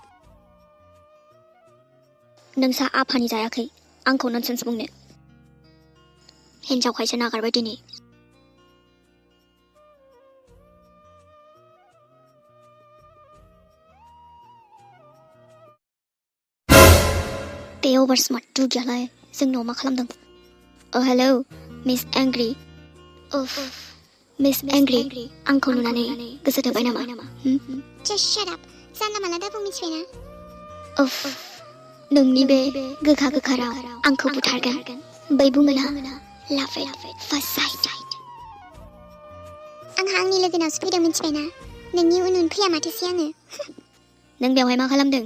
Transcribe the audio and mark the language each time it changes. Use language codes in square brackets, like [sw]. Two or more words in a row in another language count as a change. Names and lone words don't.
[brx] नोंसा आफानि जायाखै आंखौ ननसेन्स बुंनो हिन्जावखायसो नागारबाय दिनै बे अभार स्मार्ट दुगियालाय जोंनाव मा खालामदों हेलौ [en] Miss Angry Miss Angry [brx] आंखौ नुनानै गोसो थोबाय नामा [en] Just shut up [brx] जानला मानला दाबुं मिथिबायना नोंनि बे गोखा गोखा राव आंखौ बुथारगोन बै बुङोना [en] love at first sight [brx] आंहा आंनि लोगोनावसो फैदों मिथिबायना नोंनि उन उन फैया माथोसै आङो नों बेवहाय मा खालामदों